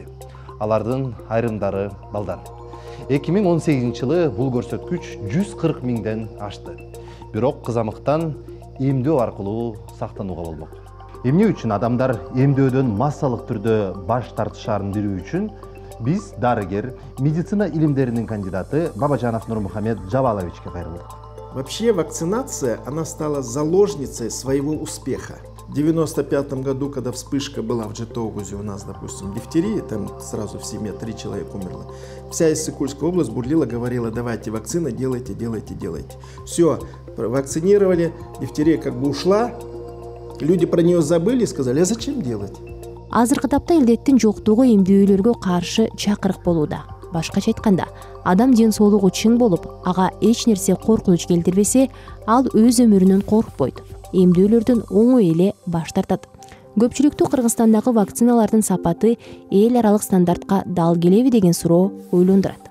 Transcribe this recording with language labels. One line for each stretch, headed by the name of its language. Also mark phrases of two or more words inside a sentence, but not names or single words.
Kyrgyz: Алардын айрымдары балдар. 2018 жылы бул көрсөткүч 140 миңден ашты. Бирок кызамыктан эмдөө аркылуу сактанууга болмок. Эмне үчүн адамдар эмдөөдөн массалык түрдө баш тартышаарын билүү үчүн биз дарыгер, медицина илимдеринин кандидаты Бабажанов Нурмухамед Джаваловичке кайрылдык.
Russian: Вообще вакцинация, она стала заложницей своего успеха. В 1995 году, когда вспышка была в Житомире у нас, допустим, дифтерии, там сразу в семье 3 человека умерло, вся Иссык-Кульская область бурлила, говорила: давайте вакцины, делайте. Все, вакцинировали, дифтерия как бы ушла, люди про нее забыли и сказали: а зачем делать?
Kyrgyz: Азыркы тапта илдеттин жоктугу эмдөөлөргө каршы чакырык болууда. Башкача айтканда, адам ден соолугу чың болуп, ага эч нерсе коркунуч келтирбесе, ал өз өмүрүнөн коркпойт. Эмдөөлөрдөн оңой эле баш тартат. Көпчүлүктү Кыргызстандагы вакциналардын сапаты эл аралык стандартка дал келеби деген суроо ойлондурат.